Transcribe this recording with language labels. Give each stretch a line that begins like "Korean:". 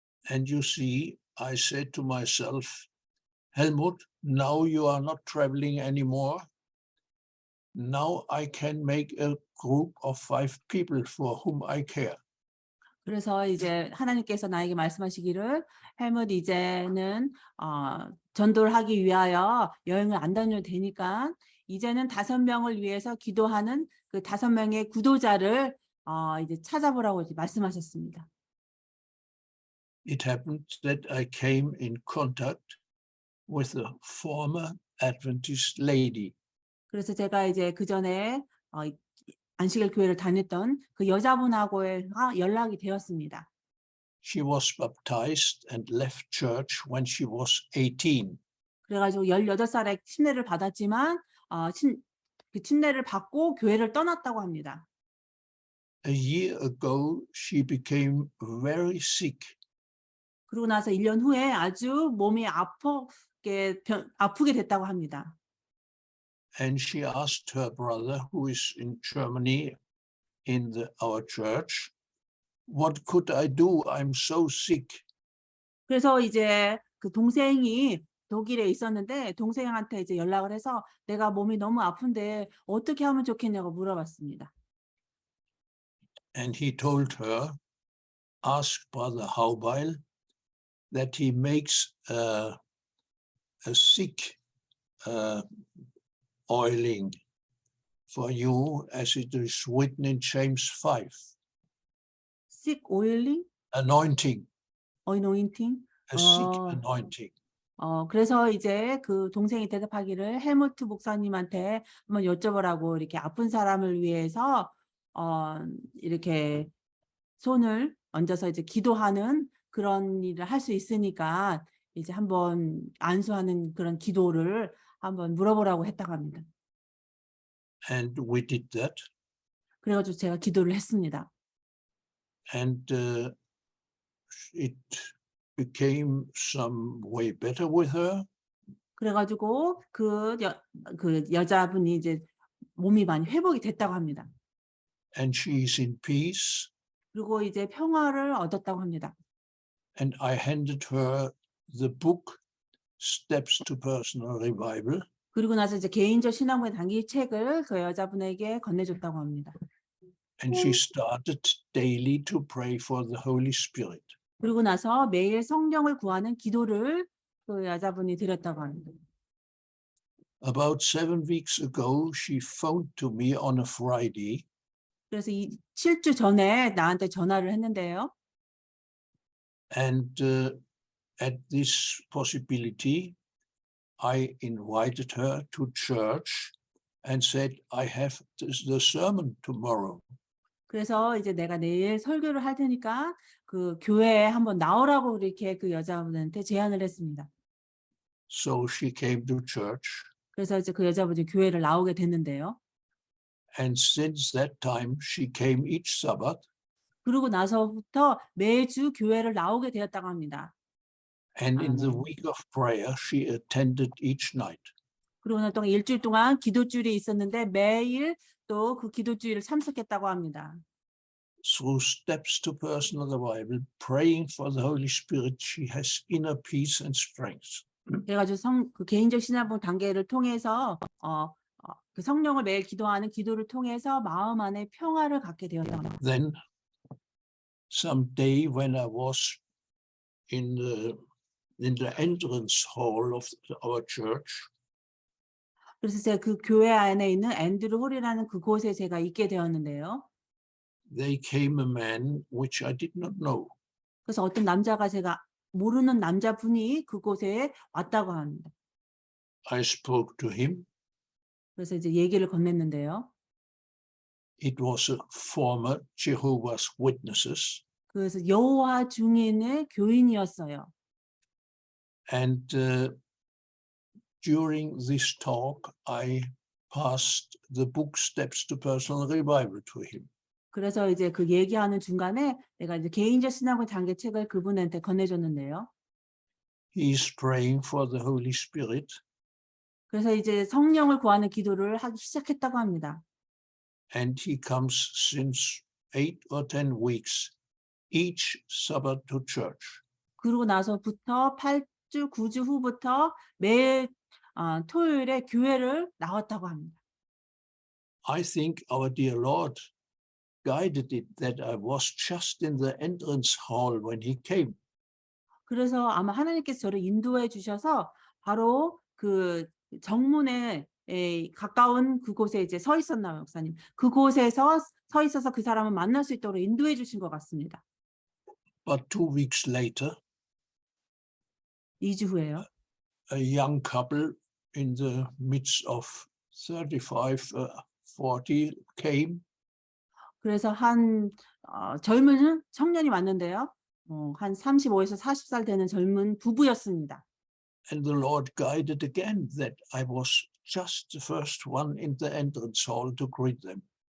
English: And you see, I said to myself, Helmut, now you are not traveling anymore. Now I can make a group of 5 people for whom I care.
Korean: 그래서 이제 하나님께서 나에게 말씀하시기를 헬뭇 이제는 전도를 하기 위하여 여행을 안 다녀도 되니까 이제는 5명을 위해서 기도하는 그 5명의 구도자를 이제 찾아보라고 이제 말씀하셨습니다.
English: It happened that I came in contact with a former Adventist lady.
Korean: 그래서 제가 이제 그 전에 안식일 교회를 다녔던 그 여자분하고의 연락이 되었습니다.
English: She was baptized and left church when she was 18.
Korean: 그래가지고 18살에 침례를 받았지만 그 침례를 받고 교회를 떠났다고 합니다.
English: A year ago, she became very sick.
Korean: 그러고 나서 1년 후에 아주 몸이 아프게 됐다고 합니다.
English: And she asked her brother, who is in Germany in our church, what could I do? I'm so sick.
Korean: 그래서 이제 그 동생이 독일에 있었는데 동생한테 이제 연락을 해서 내가 몸이 너무 아픈데 어떻게 하면 좋겠냐고 물어봤습니다.
English: And he told her, ask Brother Haubeil that he makes a sick oiling for you, as it is written in James 5. Sick oiling? Anointing. Anointing? A sick anointing.
Korean: 그래서 이제 그 동생이 대답하기를 헬무트 목사님한테 한번 여쭤보라고 이렇게 아픈 사람을 위해서 이렇게 손을 얹어서 이제 기도하는 그런 일을 할 수 있으니까 이제 한번 안수하는 그런 기도를 한번 물어보라고 했다고 합니다.
English: And we did that.
Korean: 그래가지고 제가 기도를 했습니다.
English: And it became some way better with her.
Korean: 그래가지고 그 여자분이 이제 몸이 많이 회복이 됐다고 합니다.
English: And she is in peace.
Korean: 그리고 이제 평화를 얻었다고 합니다.
English: And I handed her the book Steps to Personal Revival.
Korean: 그리고 나서 이제 개인적 신앙의 단기 책을 그 여자분에게 건네줬다고 합니다.
English: And she started daily to pray for the Holy Spirit.
Korean: 그리고 나서 매일 성령을 구하는 기도를 그 여자분이 드렸다고 합니다.
English: About 7 weeks ago, she phoned to me on a Friday.
Korean: 그래서 7주 전에 나한테 전화를 했는데요.
English: And at this possibility, I invited her to church and said, I have the sermon tomorrow.
Korean: 그래서 이제 내가 내일 설교를 할 테니까 그 교회에 한번 나오라고 이렇게 그 여자분한테 제안을 했습니다.
English: So she came to church,
Korean: 그래서 이제 그 여자분이 교회를 나오게 됐는데요.
English: and since that time she came each Sabbath,
Korean: 그러고 나서부터 매주 교회를 나오게 되었다고 합니다.
English: and in the week of prayer she attended each night.
Korean: 그러고 난 동안 일주일 동안 기도주일이 있었는데 매일 또 그 기도주일을 참석했다고 합니다.
English: Through steps to personal revival, praying for the Holy Spirit, she has inner peace and strength.
Korean: 그래가지고 그 개인적 신앙부 단계를 통해서 그 성령을 매일 기도하는 기도를 통해서 마음 안에 평화를 갖게 되었다고 합니다.
English: Then, some day when I was in the entrance hall of our church,
Korean: 그래서 제가 그 교회 안에 있는 앤드루 홀이라는 그곳에 제가 있게 되었는데요.
English: they came a man which I did not know.
Korean: 그래서 어떤 남자가 제가 모르는 남자분이 그곳에 왔다고 합니다.
English: I spoke to him.
Korean: 그래서 이제 얘기를 건넸는데요.
English: It was a former Jehovah's Witnesses,
Korean: 그래서 여호와 증인의 교인이었어요.
English: and during this talk, I passed the book Steps to Personal Revival to him.
Korean: 그래서 이제 그 얘기하는 중간에 내가 이제 개인적 신앙의 단계 책을 그분한테 건네줬는데요.
English: He is praying for the Holy Spirit,
Korean: 그래서 이제 성령을 구하는 기도를 하기 시작했다고 합니다.
English: and he comes since 8 or 10 weeks each Sabbath to church.
Korean: 그러고 나서부터 8주, 9주 후부터 매일 토요일에 교회를 나왔다고 합니다.
English: I think our dear Lord guided it that I was just in the entrance hall when he came.
Korean: 그래서 아마 하나님께서 저를 인도해 주셔서 바로 그 정문에 가까운 그곳에 이제 서 있었나요, 목사님? 그곳에서 서 있어서 그 사람을 만날 수 있도록 인도해 주신 것 같습니다.
English: But 2 weeks later,
Korean: 2주 후에요.
English: a young couple in the midst of 35, 40 came,
Korean: 그래서 한 젊은 청년이 왔는데요. 한 35에서 40살 되는 젊은 부부였습니다.
English: and the Lord guided again that I was just the first one in the entrance hall to greet them.